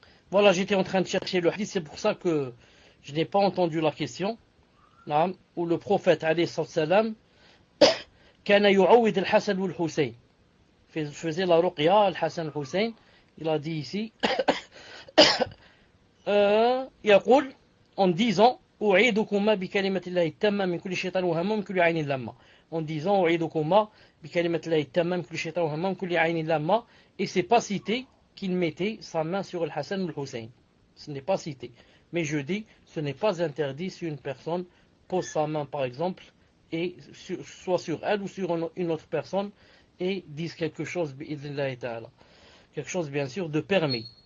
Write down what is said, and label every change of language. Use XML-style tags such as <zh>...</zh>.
<fr>Voilà, j'étais en train de chercher le hadith, c'est pour ça que je n'ai pas entendu la question. Naam, où le prophète alayhi salam</fr> <ar>kana yu'awwid</ar> <fr>al-Hasan ou al-Hussein. Faisait la ruqya, al-Hasan al-Hussein. Il a dit ici</fr> <ar>يقول</ar> <fr>en disant</fr> <ar>أعيدكما بكلمة الله التامة من كل شيطان وهمة من كل عين لامة.</ar> <fr>En disant</fr> <ar>أعيدكما بكلمة الله التامة من كل شيطان وهمة من كل عين لامة.</ar> <fr>Et c'est pas cité qu'il mettait sa main sur le Hassan ou le Hussein. Ce n'est pas cité. Mais je dis, ce n'est pas interdit si une personne pose sa main, par exemple, et soit sur elle ou sur une autre personne, et dise quelque chose, quelque chose bien sûr de permis.</fr>